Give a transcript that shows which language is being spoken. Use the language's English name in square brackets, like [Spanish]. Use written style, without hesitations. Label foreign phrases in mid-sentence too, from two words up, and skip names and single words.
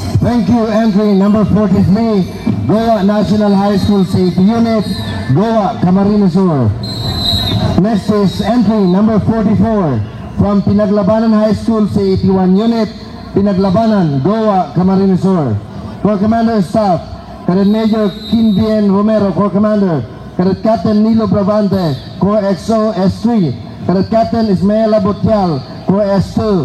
[English] Thank you. Entry number 43, Goa National High School Safety Unit, Goa, Camarines Sur. Next is entry number 44 from Pinaglabanan High School Safety 1 Unit, Pinaglabanan, Goa, Camarines Sur. Corps Commander Staff, Cadet Major Kinvien Romero, Corps Commander. Cadet Captain Nilo Bravante, Corps XO S3. Cadet Captain Ismael Abotial, Corps S2.